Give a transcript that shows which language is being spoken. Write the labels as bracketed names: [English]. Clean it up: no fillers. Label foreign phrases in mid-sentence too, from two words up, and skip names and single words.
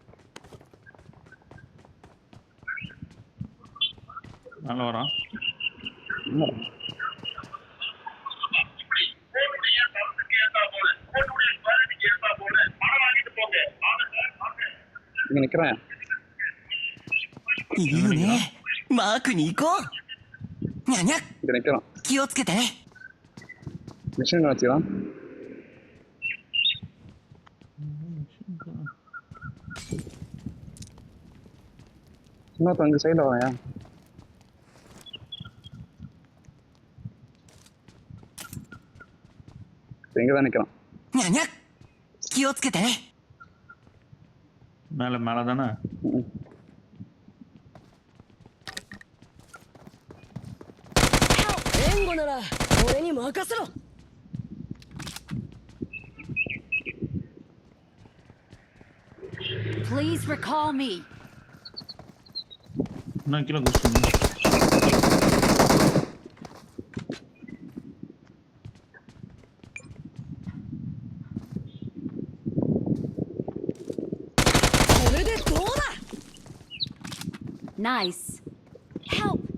[Tamil] நல்லா வரான். இங்க நிக்கிறேன். [Japanese] いるね。マークに行こう。にゃにゃ。 [Tamil] இங்க நிக்கிறோம். [Japanese] 気をつけてね。 [Tamil] மிஷின் வச்சுக்கலாம். இன்னும் கொஞ்சம் சைடில் வாயா. இங்கே தான் நிற்கிறான். [Japanese] にゃにゃ。気をつけてね。 [Tamil] மேலே தானே. [Japanese] 援護なら俺に任せろ。 [English] Please recall me. [Tamil] நான் கீழே குடிச்சு. [English] Nice. Help.